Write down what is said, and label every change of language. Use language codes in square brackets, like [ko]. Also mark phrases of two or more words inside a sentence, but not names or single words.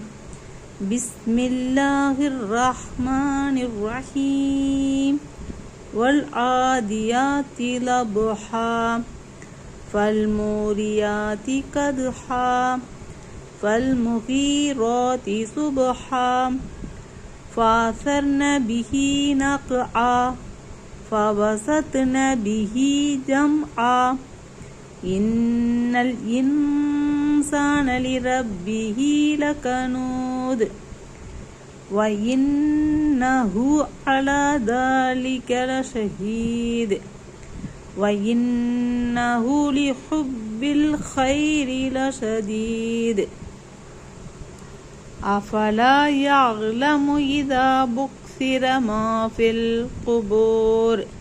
[ar] بسم الله الرحمن الرحيم. والعاديات ضبحا فالموريات قدحا فالمغيرات صبحا فَأَثَرْنَ بِهِ نَقْعًا فَوَسَطْنَ بِهِ جَمْعًا إِنَّ الْإِنسَانَ لِرَبِّهِ لَكَنُودٌ وَإِنَّهُ عَلَى ذَلِكَ لَشَهِيدٌ وَإِنَّهُ لِحُبِّ الْخَيْرِ لَشَدِيدٌ أَفَلَا يَعْلَمُ إِذَا بُعْثِرَ مَا فِي الْقُبُورِ